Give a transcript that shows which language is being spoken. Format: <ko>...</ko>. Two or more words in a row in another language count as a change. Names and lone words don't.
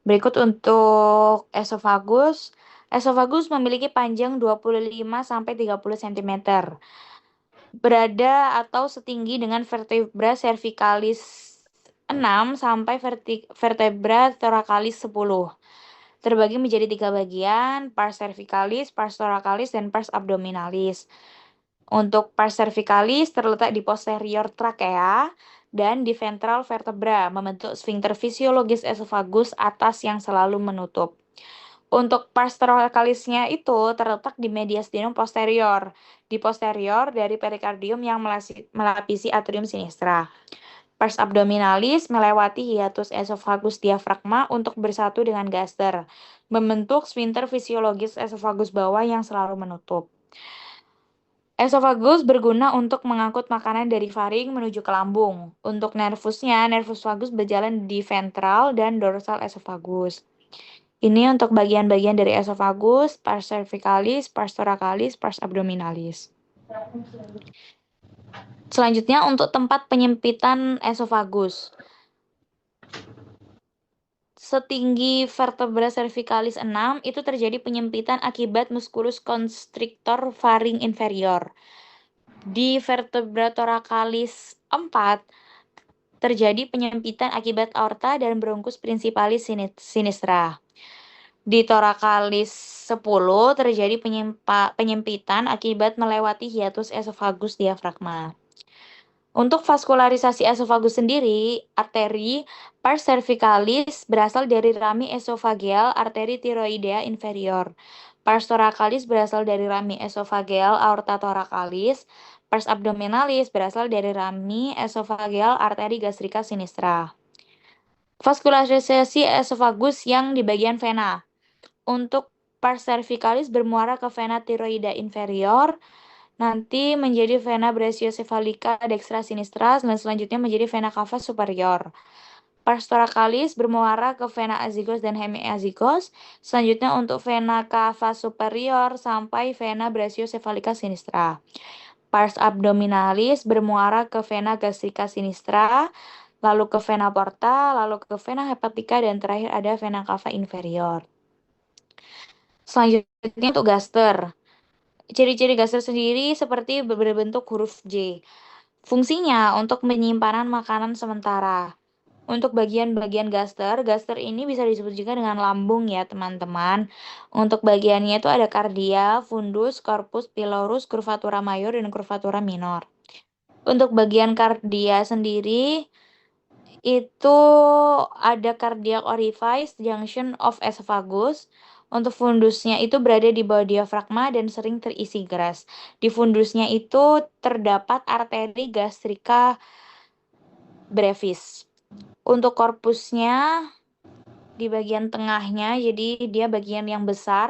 <id>Berikut untuk esofagus. Esofagus memiliki panjang 25-30 cm. Berada atau setinggi dengan</id> <la>vertebra cervicalis</la> <id>6 sampai</id> <la>vertebra thoracalis</la> <id>10. Terbagi menjadi 3 bagian,</id> <la>pars cervicalis, pars thoracalis, dan pars abdominalis.</la> <id>Untuk</id> <la>pars cervicalis</la> <id>terletak di posterior trakea dan di ventral vertebra, membentuk sphincter fisiologis esofagus atas yang selalu menutup. Untuk</id> <la>pars thoracalis-</la> <id>nya itu terletak di</id> <la>mediastinum posterior,</la> <id>di posterior dari perikardium yang melapisi atrium sinistra.</id> <la>Pars abdominalis</la> <id>melewati hiatus esofagus diafragma untuk bersatu dengan gaster, membentuk sphincter fisiologis esofagus bawah yang selalu menutup. Esofagus berguna untuk mengangkut makanan dari faring menuju ke lambung. Untuk nervusnya,</id> <la>nervus vagus</la> <id>berjalan di ventral dan dorsal esofagus. Ini untuk bagian-bagian dari esofagus,</id> <la>pars cervicalis, pars thoracalis, pars abdominalis.</la> <id>Selanjutnya untuk tempat penyempitan esofagus. Setinggi</id> <la>vertebra cervicalis</la> <id>6 itu terjadi penyempitan akibat</id> <la>musculus constrictor</la> <id>faring inferior. Di</id> <la>vertebra thoracalis</la> <id>4 terjadi penyempitan akibat aorta dan</id> <la>bronchus principalis sinistra.</la> <id>Di thoracalis 10 terjadi penyempitan akibat melewati hiatus esofagus diafragma. Untuk vaskularisasi esofagus sendiri, arteri</id> <la>pars cervicalis</la> <id>berasal dari rami esofageal arteri tiroidea inferior.</id> <la>Pars thoracalis</la> <id>berasal dari rami esofageal</id> <la>aorta thoracalis. Pars abdominalis</la> <id>berasal dari rami esofageal arteri gastrika sinistra. Vaskularisasi esofagus yang di bagian vena. Untuk</id> <la>pars cervicalis</la> <id>bermuara ke vena tiroidea inferior, nanti menjadi</id> <la>vena brachiocephalica dextra sinistra,</la> <id>dan selanjutnya menjadi</id> <la>vena cava superior. Pars thoracalis</la> <id>bermuara ke</id> <la>vena azygos</la> <id>dan hemiazygos, selanjutnya untuk</id> <la>vena cava superior</la> <id>sampai</id> <la>vena brachiocephalica sinistra. Pars abdominalis</la> <id>bermuara ke vena gastrika sinistra, lalu ke</id> <la>vena porta,</la> <id>lalu ke</id> <la>vena hepatica,</la> <id>dan terakhir ada</id> <la>vena cava inferior.</la> <id>Selanjutnya untuk gaster. Ciri-ciri gaster sendiri seperti berbentuk huruf J. Fungsinya untuk penyimpanan makanan sementara. Untuk bagian-bagian gaster ini bisa disebut juga dengan lambung ya teman-teman. Untuk bagiannya itu ada kardia, fundus, corpus, pylorus,</id> <la>curvatura major,</la> <id>dan</id> <la>curvatura minor.</la> <id>Untuk bagian kardia sendiri itu ada</id> <en>cardiac orifice, junction of esophagus.</en> <id>Untuk fundusnya itu berada di bawah diafragma dan sering terisi gas. Di fundusnya itu terdapat arteri gastrika brevis. Untuk korpusnya di bagian tengahnya, jadi dia bagian yang besar.</id>